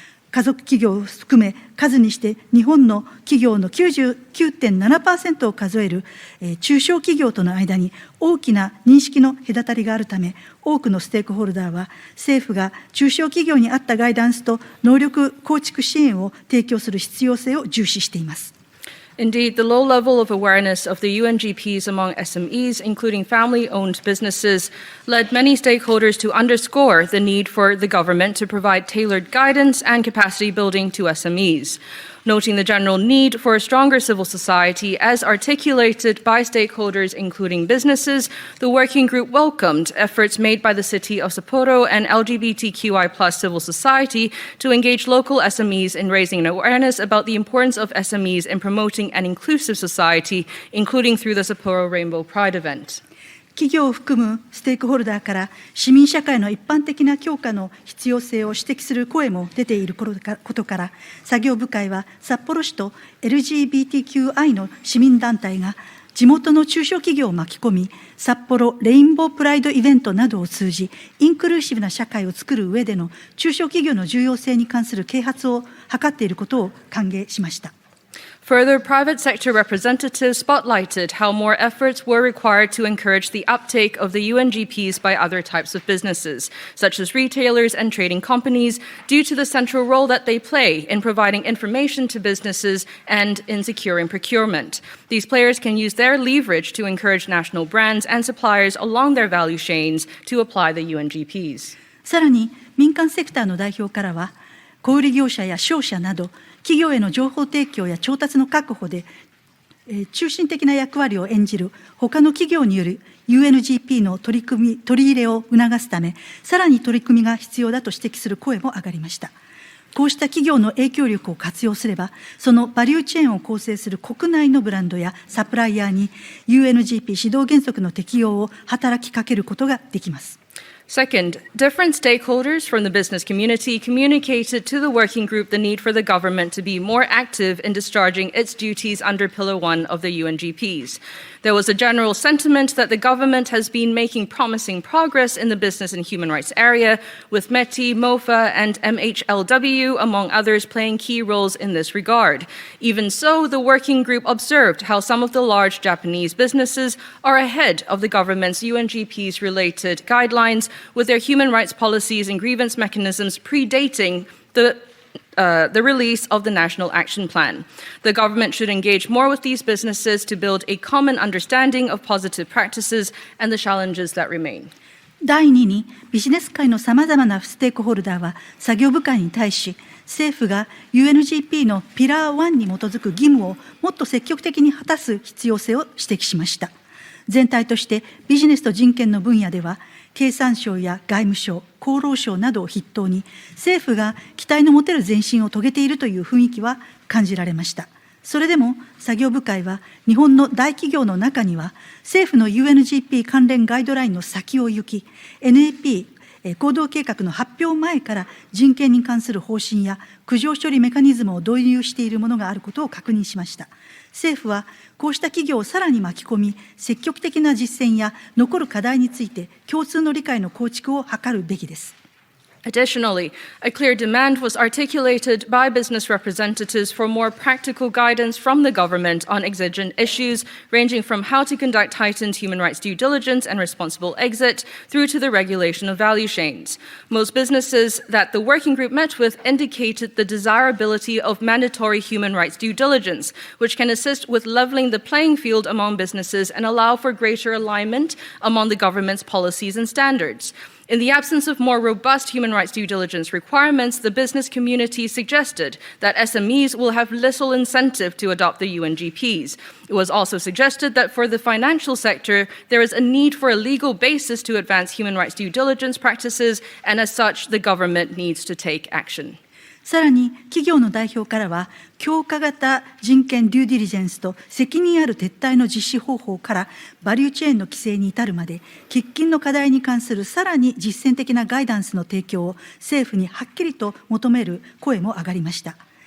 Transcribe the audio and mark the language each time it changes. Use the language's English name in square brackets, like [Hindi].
[Japanese] 家族企業を含め数にして日本の企業の 99.7% を数える中小企業との間に大きな認識の隔たりがあるため、多くのステークホルダーは政府が中小企業に合ったガイダンスと能力構築支援を提供する必要性を重視しています。 [English] Indeed, the low level of awareness of the UNGPs among SMEs, including family-owned businesses, led many stakeholders to underscore the need for the government to provide tailored guidance and capacity building to SMEs. Noting the general need for a stronger civil society as articulated by stakeholders including businesses, the working group welcomed efforts made by the city of Sapporo and LGBTQI+ civil society to engage local SMEs in raising awareness about the importance of SMEs in promoting an inclusive society, including through the Sapporo Rainbow Pride event. [Japanese] 企業を含むステークホルダーから市民社会の一般的な強化の必要性を指摘する声も出ていることから、作業部会は札幌市と LGBTQI の市民団体が地元の中小企業を巻き込み、札幌レインボープライドイベントなどを通じ、インクルーシブな社会を作る上での中小企業の重要性に関する啓発を図っていることを歓迎しました。 [English] Further, private sector representatives spotlighted how more efforts were required to encourage the uptake of the UNGPs by other types of businesses, such as retailers and trading companies, due to the central role that they play in providing information to businesses and in securing procurement. These players can use their leverage to encourage national brands and suppliers along their value chains to apply the UNGPs. [Japanese] さらに、民間セクターの代表からは、小売業者や商社など、企業への情報提供や調達の確保で、中心的な役割を演じる他の企業による UNGP の取り入れを促すため、さらに取り組みが必要だと指摘する声も上がりました。こうした企業の影響力を活用すれば、そのバリューチェーンを構成する国内のブランドやサプライヤーに UNGP 指導原則の適用を働きかけることができます。 [English] Second, different stakeholders from the business community communicated to the working group the need for the government to be more active in discharging its duties under Pillar 1 of the UNGPs. There was a general sentiment that the government has been making promising progress in the business and human rights area, with METI, MOFA, and MHLW, among others, playing key roles in this regard. Even so, the working group observed how some of the large Japanese businesses are ahead of the government's UNGPs-related guidelines, with their human rights policies and grievance mechanisms predating the release of the National Action Plan. The government should engage more with these businesses to build a common understanding of positive practices and the challenges that remain. [Japanese] 第2に、ビジネス界のさまざまなステークホルダーは作業部会に対し、政府が UNGP のピラー1に基づく義務をもっと積極的に果たす必要性を指摘しました。全体としてビジネスと人権の分野では、経産省や外務省、厚労省などを筆頭に、政府が期待の持てる前進を遂げているという雰囲気は感じられました。それでも作業部会は、日本の大企業の中には、政府の UNGP 関連ガイドラインの先を行き、NAP 行動計画の発表前から人権に関する方針や苦情処理メカニズムを導入しているものがあることを確認しました。政府はこうした企業をさらに巻き込み、積極的な実践や残る課題について共通の理解の構築を図るべきです。 [English] Additionally, a clear demand was articulated by business representatives for more practical guidance from the government on exigent issues, ranging from how to conduct heightened human rights due diligence and responsible exit through to the regulation of value chains. Most businesses that the working group met with indicated the desirability of mandatory human rights due diligence, which can assist with leveling the playing field among businesses and allow for greater alignment among the government's policies and standards. In the absence of more robust human rights due diligence requirements, the business community suggested that SMEs will have little incentive to adopt the UNGPs. It was also suggested that for the financial sector, there is a need for a legal basis to advance human rights due diligence practices, and as such, the government needs to take action. [Japanese] さらに企業の代表からは、強化型人権デューディリジェンスと責任ある撤退の実施方法からバリューチェーンの規制に至るまで、喫緊の課題に関するさらに実践的なガイダンスの提供を政府にはっきりと求める声も上がりました。